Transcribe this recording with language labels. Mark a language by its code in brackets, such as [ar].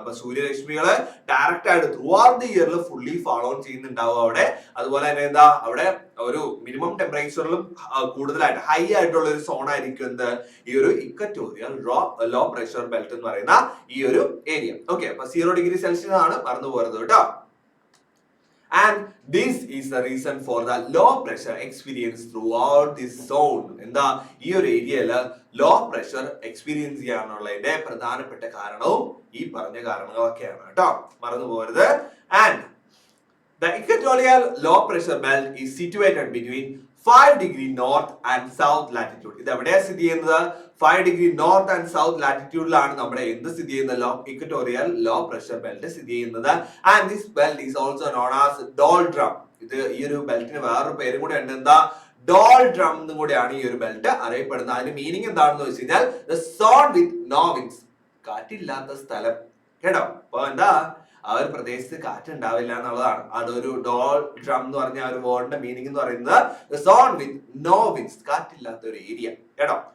[ml] അപ്പൊ സൂര്യരശ്മികള് ഡയറക്റ്റ് ആയിട്ട് through out the ഇയറിൽ ഫുള്ളി ഫോളോ ഓൺ ചെയ്യുന്നുണ്ടാവും അവിടെ. അതുപോലെ തന്നെ അവിടെ ഒരു മിനിമം ടെമ്പറേച്ചറിലും കൂടുതലായിട്ട് ഹൈ ആയിട്ടുള്ള ഒരു സോൺ ആയിരിക്കും ഈ ഒരു ഇക്വറ്റോറിയൽ ലോ പ്രഷർ ബെൽറ്റ് എന്ന് പറയുന്ന ഈ ഒരു ഏരിയ. ഓക്കെ, അപ്പൊ 0 ഡിഗ്രി സെൽഷ്യസ് ആണ് മറന്നു പോരുത് കേട്ടോ. [en] And this is the reason for the low pressure experience throughout this zone. [ml] എന്താ ഈ ഒരു ഏരിയയിൽ ലോ പ്രഷർ എക്സ്പീരിയൻസ് ചെയ്യാനുള്ളതിന്റെ പ്രധാനപ്പെട്ട കാരണവും ഈ പറഞ്ഞ കാരണങ്ങളൊക്കെയാണ് കേട്ടോ, മറന്നു പോകരുത്. [en] And the equatorial low pressure belt is situated between 5 degree north and south latitude. [ml] ഇത് എവിടെയാണ് സ്ഥിതി ചെയ്യുന്നത്? [en] 5 degree north and south latitudeലാണ് [ml] നമ്മുടെ എന്ത് സ്ഥിതി ചെയ്യുന്നത്? ഇക്വറ്റോറിയൽ ലോ പ്രഷർ ബെൽറ്റ് സ്ഥിതി ചെയ്യുന്നത്. [en] And this belt is also known as doldrum. [ml] ഇത് ഈ ഒരു ബെൽറ്റിന് വേറൊരു പേരും കൂടെ ഉണ്ട്, എന്താ? ഡോൾഡ്രം എന്നും കൂടെയാണ് ഈ ഒരു ബെൽറ്റ് അറിയപ്പെടുന്നത്. അതിന്റെ മീനിങ് എന്താണെന്ന് വെച്ച് കഴിഞ്ഞാൽ [en] the zone with no winds, [ml] കാറ്റില്ലാത്ത സ്ഥലം കേട്ടോ. അപ്പൊ എന്താ, ആ ഒരു പ്രദേശത്ത് കാറ്റ് ഉണ്ടാവില്ല എന്നുള്ളതാണ്. അതൊരു ഡോൾ ഡ്രം എന്ന് പറഞ്ഞ ഒരു വേർഡിന്റെ മീനിങ് എന്ന് പറയുന്നത് [en] zone with no winds, [ml] കാറ്റില്ലാത്ത ഒരു ഏരിയ കേട്ടോ.